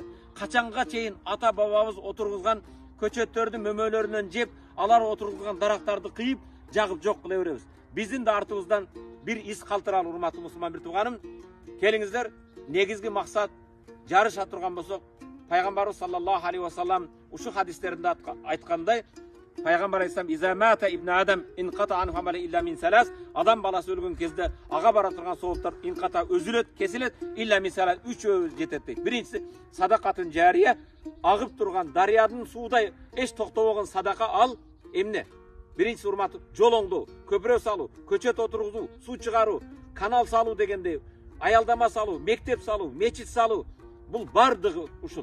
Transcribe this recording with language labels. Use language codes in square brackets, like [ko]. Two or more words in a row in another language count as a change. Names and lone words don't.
[ky] Качанга чейин ата бабабыз отургузган көчөттөрдүн мөмөлөрүнөн жеп, алар отургузган дарактарды кыйып, жагып жок кыла беребиз. Биздин да артыбыздан бир из калтыралы, урматтуу мусулман бетуганым. Келиңиздер, негизги максат жарыша турган болсок, Пайгамбарыбыз [ar] صلى الله عليه وسلم [ky] ушу хадистеринде айткандай, Пайгамбар айтсам, [ar] "إذا مات ابن آدم انقطع عنه عمله إلا من ثلاث", [ky] адам баласы өлгөн кезде ага бара турган сооптор [ar] انقطع [ky] өзүлөт, кесилет, [ar] إلا من ثلاث, [ky] 3 жетет дейт. Биринчиси [ar] صدقة جارية, [ky] агып турган дарыядын суудай эч токтобогон садака ал эмне? Биринчиси урматтуу жол оңдоо, көпүрө салуу, көчөт отургузуу, суу чыгаруу, канал салуу дегендей, аялдама салуу, мектеп салуу, мечит салуу, бул бардыгы ушул.